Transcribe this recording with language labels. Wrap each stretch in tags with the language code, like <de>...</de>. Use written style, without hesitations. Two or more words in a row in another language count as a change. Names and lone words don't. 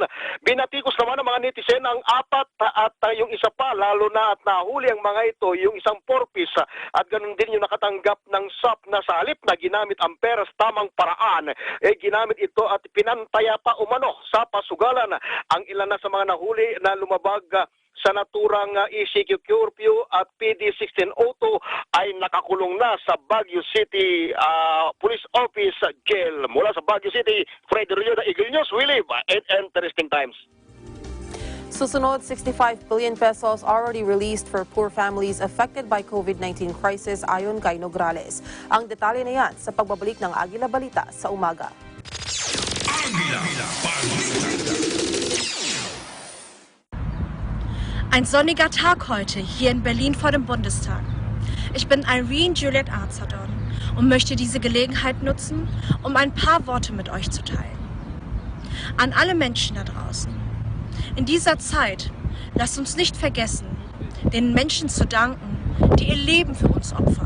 <tl>Binatikos naman ng mga netizen ang 4 at yung isa pa, lalo na at nahuli ang mga ito, yung isang 4-piece at ganun din yung nakatanggap ng SAP na sa halip na ginamit ang pera sa tamang paraan, ginamit ito at pinantaya pa umano sa pasugalan. Ang ilan na sa mga nahuli na lumabag sa naturang ECQ curfew at PD 1602 ay nakakulong na sa Baguio City Police Office Jail. Mula sa Baguio City, Fred Rio, Eagle News,</tl> <en>we live in interesting times. Susunod, 65 billion pesos already released for poor families affected by COVID-19 crisis</en> <tl>ayon kay</tl> <en>Nograles.</en> <tl>Ang detalye na yan sa pagbabalik ng Agila Balita sa umaga. Agila Balita.</tl> <de>Ein sonniger Tag heute hier in Berlin vor dem Bundestag. Ich bin Irene Juliet Arzadon und möchte diese Gelegenheit nutzen, um ein paar Worte mit euch zu teilen. An alle Menschen da draußen. In dieser Zeit lasst uns nicht vergessen, den Menschen zu danken, die ihr Leben für uns opfern.</de>